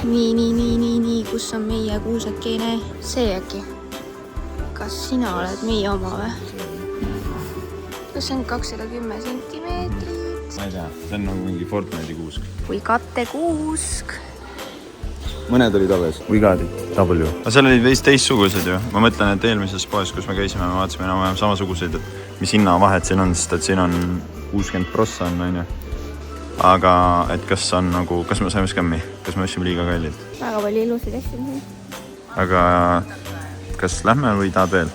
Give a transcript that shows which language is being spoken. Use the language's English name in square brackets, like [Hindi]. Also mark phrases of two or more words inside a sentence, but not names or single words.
[Estonian] Nii, kus on meie kuusekene? See äkki. Kas sina oled meie oma või? Kas see on 210 sentimeetrit? Ma ei tea, see on nagu mingi Fortnite'i kuusk. Või kattekuusk. Mõned olid alles. [English] We got it. W. [Estonian] Aga seal olid veist teistsugused ju. Ma mõtlen, et eelmises poes, kus me käisime, me vaatasime enam samasuguseid, et mis hinnavahed siin on, sest et siin on 60% on ju. Aga et kas on nagu, kas me saime skämmi? Kas me võtsime liiga kallid? Väga palju ilusid asju. Aga kas lähme või tahad veel?